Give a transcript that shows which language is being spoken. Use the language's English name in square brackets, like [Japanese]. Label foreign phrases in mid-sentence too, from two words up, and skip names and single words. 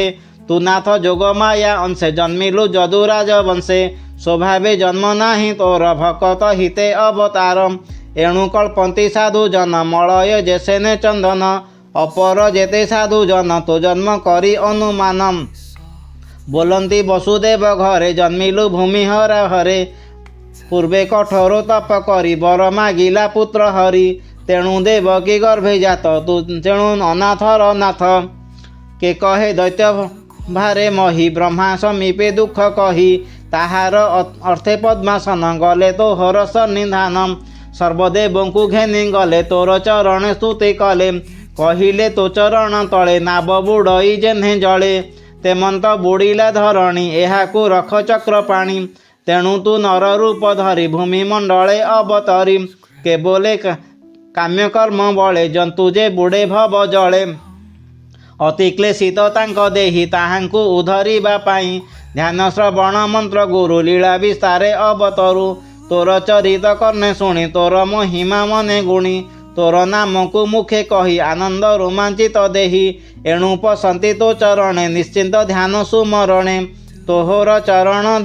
[Odia] ତୁ ନାଥ ଯୋଗ ମାୟା ଅଂଶେ ଜନ୍ମିଲୁ ଯଦୁରାଜ ବଂଶେ। ସ୍ୱଭାବେ ଜନ୍ମ ନାହିଁ ତୋର ଭକତ ହିତେ ଅବତାର। ଏଣୁ କଳ୍ପନ୍ତି ସାଧୁ ଜନ ମଳୟ ଯେ ସେନେ ଚନ୍ଦନ। ଅପର ଯେତେ ସାଧୁ ଜନ ତୋ ଜନ୍ମ କରି ଅନୁମାନ। ବୋଲନ୍ତି ବସୁଦେବ ଘରେ ଜନ୍ମିଲୁ ଭୂମିହରା ହରେ ପୂର୍ବେ କଠୋର ତପ କରି ବର ମାଗିଲା ପୁତ୍ର ହରି ତେଣୁ ଦେବକୀ ଗର୍ଭେ ଜାତ ତୁ ତେଣୁ ଅନାଥର ନାଥ କେ କହେ ଦୈତ୍ୟ ଭାରେ ମହୀ ବ୍ରହ୍ମା ସମୀପେ ଦୁଖ କହି ତାହାର ଅର୍ଥେ ପଦ୍ମାସନ ଗଲେ ତୋ ହର ସନ୍ନିଧାନ ସର୍ବଦେବ କୁ ଘେନି ଗଲେ ତୋର ଚରଣ ସ୍ତୁତି କଲେ କହିଲେ ତୋ ଚରଣ ତଳେ ନାବ ବୁଡ଼ଇ ଯେହ୍ନେ ଜଳେ ତେମନ୍ତ ବୁଡ଼ିଲା ଧରଣୀ ଏହାକୁ ରଖ ଚକ୍ର ପାଣି ତେଣୁ ତୁ ନର ରୂପ ଧରି ଭୂମି ମଣ୍ଡଳେ ଅବତରି କେବଳେ କାମ୍ୟକର୍ମ ବଳେ ଜନ୍ତୁ ଯେ ବୁଡ଼େ ଭବ ଜଳେ ଅତି କ୍ଳେଶିତ ତାଙ୍କ ଦେହୀ ତାହାଙ୍କୁ ଉଦ୍ଧରିବା ପାଇଁ ଧ୍ୟାନ ଶ୍ରବଣ ମନ୍ତ୍ର ଗୁରୁ ଲୀଳା ବିସ୍ତାରେ ଅବତରୁ ତୋର ଚରିତ କର୍ଣ୍ଣେ ଶୁଣି ତୋର ମହିମା ମନେ ଗୁଣି ତୋର ନାମ କୁ ମୁଖେ କହି ଆନନ୍ଦ ରୋମାଞ୍ଚିତ ଦେହୀ ଏଣୁ ପସନ୍ତି ତୋ ଚରଣେ ନିଶ୍ଚିନ୍ତ ଧ୍ୟାନ ସୁମରଣେ ତୋହର ଚରଣ